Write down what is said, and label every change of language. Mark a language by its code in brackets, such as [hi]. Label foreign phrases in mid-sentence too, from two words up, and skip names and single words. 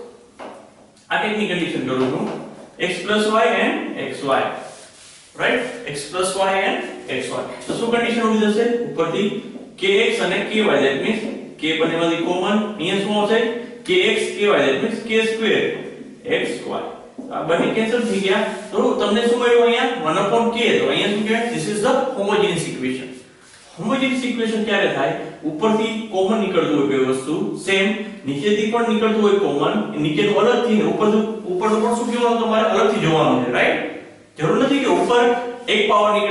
[gu] આ ટાઈપની કન્ડિશન કરું છું x y and xy રાઈટ x y and xy તો શું કન્ડિશન ઉભી થશે ઉપરથી kx અને ky [en] that means [gu] k બંનેમાંથી કોમન અહીંયા શું આવશે kx ky [en] that means k square xy [gu] આ બંને કેન્સલ થઈ ગયા તો તમને શું મળ્યું અહીંયા 1/k તો અહીંયા શું કહેવાય [en] this is the homogeneous equation homogeneous equation [gu] ક્યારે થાય ઉપરથી કોમન નીકળતું હોય બે વસ્તુ સેમ નીચેથી પણ નીકળતું હોય કોમન નીચેનું અલગથી ને ઉપરનું પણ શું કહેવાનું તમારે અલગથી જોવાનું છે રાઈટ જરૂર નથી કે ઉપર એક પાવર નીકળે